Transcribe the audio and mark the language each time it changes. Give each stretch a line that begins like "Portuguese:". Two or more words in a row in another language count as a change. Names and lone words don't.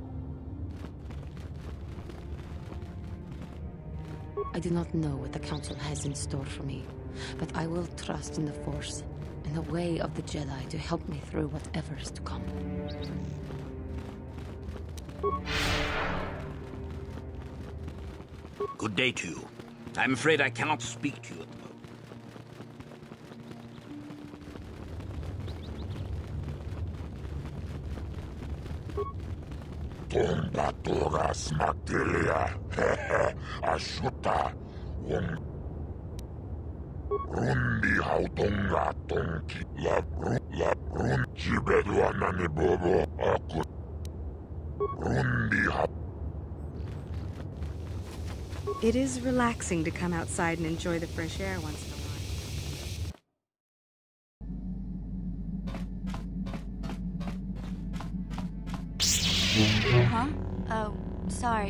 English: I do not know what the Council has in store for me, but I will trust in the Force and the way of the Jedi to help me through whatever is to come. Good day to you. I'm afraid I cannot speak to you at the moment. Tombatoras Magdelia, Ashuta, Rundi Hautonga Tonki, La Run Chibeduanani Bobo, Akut, Rundi Ha. It is relaxing to come outside and enjoy the fresh air once in a while. Huh? Oh, sorry.